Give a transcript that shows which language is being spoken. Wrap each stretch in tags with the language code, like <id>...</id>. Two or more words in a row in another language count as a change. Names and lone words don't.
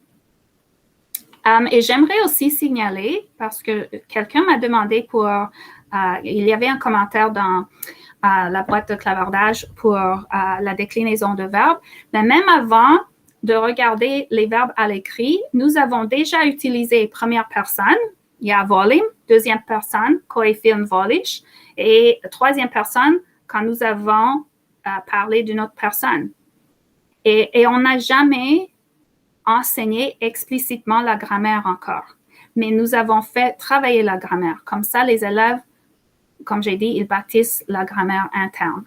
<fr>Et j'aimerais aussi signaler, parce que quelqu'un m'a demandé il y avait un commentaire dans la boîte de clavardage pour la déclinaison de verbes, mais même avant de regarder les verbes à l'écrit, nous avons déjà utilisé première personne,</fr> <hr>ja volim,</hr> <fr>deuxième personne,</fr> <hr>koji film voliš,</hr> <fr>et troisième personne, quand nous avons parlé d'une autre personne. Et on n'a jamais enseigné explicitement la grammaire encore, mais nous avons fait travailler la grammaire. Comme ça, les élèves, comme j'ai dit, ils bâtissent la grammaire interne.</fr>